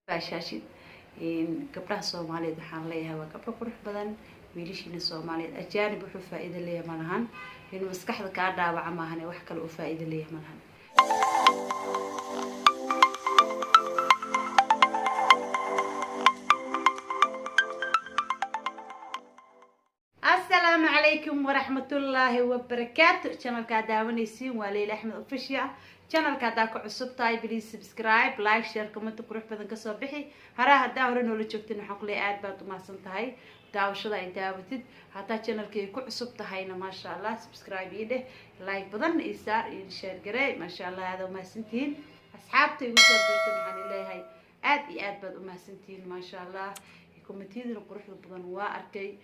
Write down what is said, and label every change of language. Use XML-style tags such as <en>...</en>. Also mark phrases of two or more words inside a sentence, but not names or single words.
<so>شاشة gabdhaha Soomaaliyeed waxaan leeyahay waa gabdho qurux badan wiilashiina Soomaaliyeed ajaanib wuxuu faa'iido leeyahay malahan in maskaxda ka dhaawaca maahan wax kale oo faa'iido leeyahay malahan</so> <ar>السلام عليكم ورحمة الله وبركاته</ar> <so>channel ka daawanaysiin waa Leila Axmed official channel ka daa ku cusub tahay</so> <en>please subscribe like share comment</en> <so>qurux badan ka soo bixi haraha hadaa hore noola joogtin waxaan ku leeyahay aad baad u mahadsan tahay daawashada ay daawatid hataa channelkii ku cusub tahayna</so> <ar>ما شاء الله</ar> <so>subscribe ii dheh like badan ii saar ii share garee</so> <ar>ما شاء الله</ar> <so>aad u mahadsantiin asxaabta igu soo dirtay waxaan leeyahay aad iyo aad baad u mahadsantiin</so> <ar>ما شاء الله</ar> <so>commentiyada quruxda badan waa arkay</so>